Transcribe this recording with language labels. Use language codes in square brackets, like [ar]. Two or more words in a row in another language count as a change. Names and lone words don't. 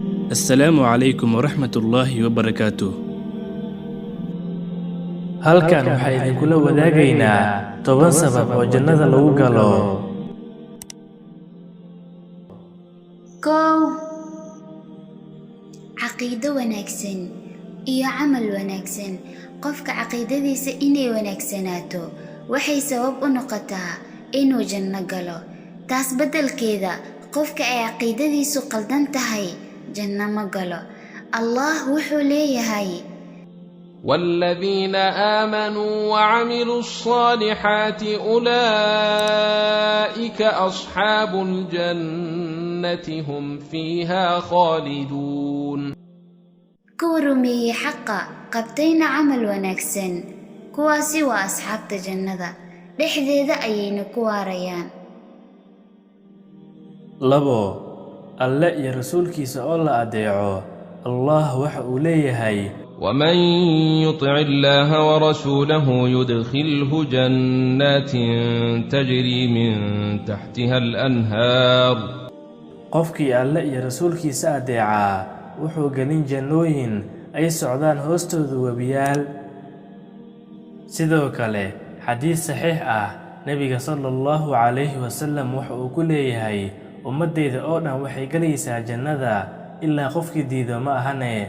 [ar] السلام عليكم ورحمة الله وبركاته. [so] halkan waxaa idinkula wadaagaynaa 10 sabab oo jannada lagu galo. kow caqiido wanaagsan iyo camal wanaagsan. qofka caqiidadiisa inay wanaagsanaato waxay sabab u noqotaa inuu janno galo. taas beddelkeeda qofka ay caqiidadiisu qaldan tahay janno ma galo. allah wuxuu leeyahay [ar] والذين آمنوا وعملوا الصالحات أولئك أصحاب الجنة هم فيها خالدون. [so] kuwa rumeeyey xaqa qabtayna camal wanaagsan kuwaasi waa asxaabta jannada dhexdeeda ayayna ku waarayaan. 2 alle iyo rasuulkiisa oo la adeeco. allah waxa uu leeyahay [ar] ومن يطع الله ورسوله يدخله جنات تجري من تحتها الأنهار. [so] qofkii alle iyo rasuulkiisa adeeca wuxuu gelin jannooyin ay socdaan hoostooda webiyaal. sidoo kale xadiis saxiix ah nabiga [ar] صلى الله عليه وسلم [so] waxa uu ku leeyahay ummadeyda oo dhan waxay galaysaa jannada ilaa qofkii diido ma ahane.